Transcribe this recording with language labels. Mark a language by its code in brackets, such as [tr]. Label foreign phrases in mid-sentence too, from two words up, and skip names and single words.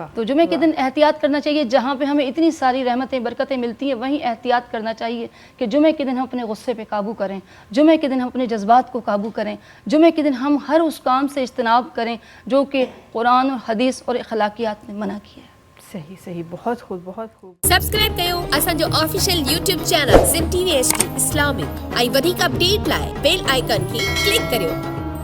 [ur] تو جمعے کے دن احتیاط کرنا چاہیے. جہاں پہ ہمیں اتنی ساری رحمتیں برکتیں ملتی ہیں وہیں احتیاط کرنا چاہیے کہ جمعے کے دن ہم اپنے غصے پہ قابو کریں، جمعے کے دن ہم اپنے جذبات کو قابو کریں، جمعے کے دن ہم ہر اس کام سے اجتناب کریں جو کہ قرآن اور حدیث اور اخلاقیات نے منع کیا ہے. صحیح، بہت خوب، بہت خوب. [sd] سبسکرائب کयो اسان جو [en] official YouTube channel [sd] زم TV HD اسلامک. ऐं वधीक अपडेट लाइ बेल आइकन खे क्लिक करियो.